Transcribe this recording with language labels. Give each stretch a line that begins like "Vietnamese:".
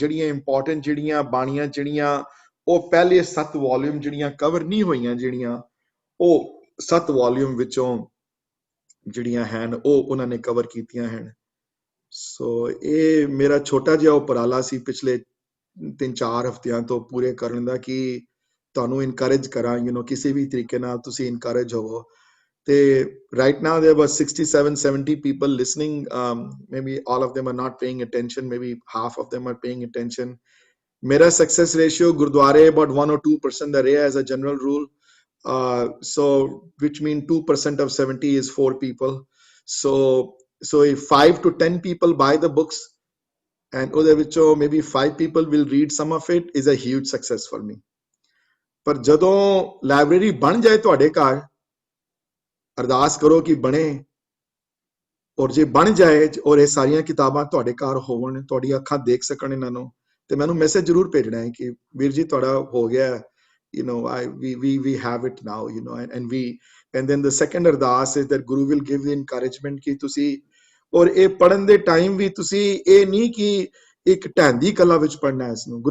Punjabi: ਜਿਹੜੀਆਂ ਇੰਪੋਰਟੈਂਟ ਜਿਹੜੀਆਂ ਬਾਣੀਆਂ ਜਿਹੜੀਆਂ ਉਹ ਪਹਿਲੇ 7 ਵੋਲਿਊਮ ਜਿਹੜੀਆਂ ਕਵਰ ਨਹੀਂ ਹੋਈਆਂ, ਜਿਹੜੀਆਂ ਉਹ 7 ਵੋਲਿਊਮ ਵਿੱਚੋਂ ਜਿਹੜੀਆਂ ਹਨ ਉਹ ਉਹਨਾਂ ਨੇ ਕਵਰ ਕੀਤੀਆਂ ਹਨ। ਸੋ ਇਹ ਮੇਰਾ ਛੋਟਾ ਜਿਹਾ ਉਪਰਾਲਾ ਸੀ ਪਿਛਲੇ 3-4 ਹਫ਼ਤਿਆਂ ਤੋਂ ਪੂਰੇ ਕਰਨ ਦਾ, ਕਿ ਤੁਹਾਨੂੰ ਇਨਕਰੇਜ ਕਰਾਂ, ਕਿਸੇ ਵੀ ਤਰੀਕੇ ਨਾਲ ਤੁਸੀਂ ਇਨਕਰੇਜ ਹੋਵੋ।
English: ਤੇ right now there were 67-70 people listening. Maybe all of them are not paying attention, maybe half of them are paying attention. Mera success ratio gurdware about 1 or 2%
Punjabi: ਦਾ ਰਿਹਾ
English: as a general rule, so which mean 2% of 70 is 4 people. So if 5 to 10 people buy the books and
Punjabi: ਉਹਦੇ ਵਿੱਚੋਂ
English: maybe 5 people will read some of it, is a huge success for me.
Punjabi: ਪਰ ਜਦੋਂ library ਬਣ ਜਾਏ ਤੁਹਾਡੇ ਘਰ, ਅਰਦਾਸ ਕਰੋ ਕਿ ਬਣੇ, ਔਰ ਜੇ ਬਣ ਜਾਏ ਔਰ ਇਹ ਸਾਰੀਆਂ ਕਿਤਾਬਾਂ ਤੁਹਾਡੇ ਘਰ ਹੋਵਣ, ਤੁਹਾਡੀ ਅੱਖਾਂ ਦੇਖ ਸਕਣ ਇਹਨਾਂ ਨੂੰ, ਤੇ ਮੈਨੂੰ ਮੈਸੇਜ ਜ਼ਰੂਰ ਭੇਜਣਾ ਹੈ ਕਿ ਵੀਰ ਜੀ ਤੁਹਾਡਾ ਹੋ ਗਿਆ,
English: we have it now, and then the second
Punjabi: ਅਰਦਾਸ
English: is that Guru will give the encouragement
Punjabi: ਕਿ ਤੁਸੀਂ, ਔਰ ਇਹ ਪੜਨ ਦੇ ਟਾਈਮ ਵੀ ਤੁਸੀਂ ਇਹ ਨਹੀਂ ਕਿ ਇੱਕ ਢਹਿੰਦੀ ਕਲਾ ਵਿੱਚ ਪੜਨਾ ਹੈ ਇਸਨੂੰ।